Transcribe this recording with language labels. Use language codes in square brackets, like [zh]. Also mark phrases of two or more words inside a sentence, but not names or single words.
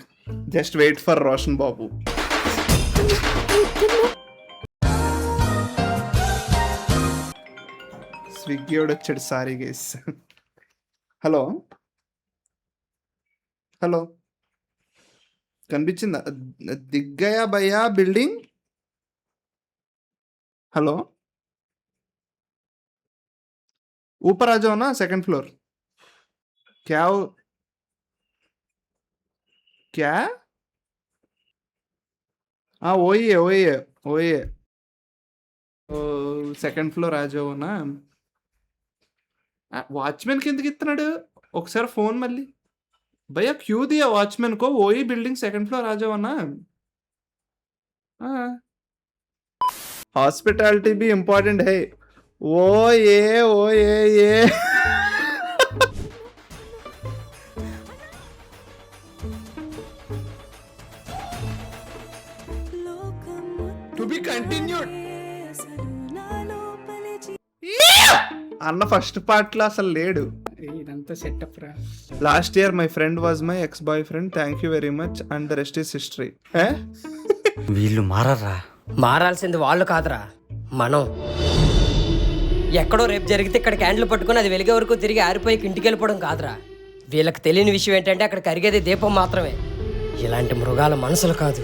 [en] just wait for [te] రోషన్ బాబు. స్విగ్గీ వచ్చాడు. [en] sorry guys. [te] హలో కనిపించిందా? [hi] दिख गया भैया बिल्डिंग. [te] హలో, [hi] ऊपर आ जाओ ना, [en] second floor. [hi] क्या हाँ वही है. [en] second floor [hi] आ जाओ ना. [te] వాచ్మెన్ కిందకి ఇస్తున్నాడు. ఒకసారి ఫోన్ మళ్ళీ. [hi] भैया क्यों दिया वॉचमैन को वही बिल्डिंग [en] second floor [hi] आ जाओ ना. हॉस्पिटैलिटी भी इम्पोर्टेंट है. ओ ये [en] to be continued. [te] అన్న ఫస్ట్ పార్ట్ లో అసలు లేడు. ఇదంతా సెటప్ రా. [en] Last year my friend was my ex boyfriend. Thank you very much and the rest is history. [te] వీళ్ళు మారరా? మారాల్సింది వాళ్ళు కాదురా, మనం. ఎక్కడో రేపు జరిగితే ఇక్కడ క్యాండిల్ పట్టుకుని అది వెలిగే వరకు తిరిగి ఆరిపోయి ఇంటికి వెళ్ళిపోవడం కాదురా. వీళ్ళకి తెలియని విషయం ఏంటంటే అక్కడ కరిగేది దీపం మాత్రమే. ఇలాంటి మృగాల మనసులు కాదు.